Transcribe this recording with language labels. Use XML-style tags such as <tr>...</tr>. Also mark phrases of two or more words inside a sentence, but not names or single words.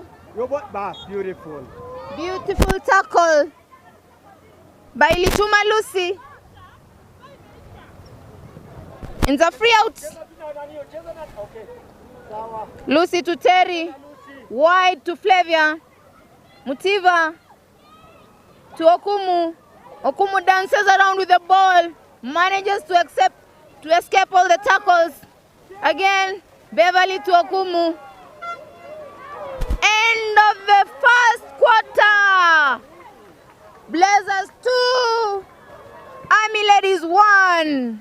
<en>Beautiful. Beautiful tackle by Lituma Lucy. In the free out. Lucy to Terry. Wide to Flavia. Mutiva to Okumu. Okumu dances around with the ball. Manages to escape all the tackles. Again, Beverly to Okumu. End of the first quarter. Blazers 2, Army Ladies 1.</en>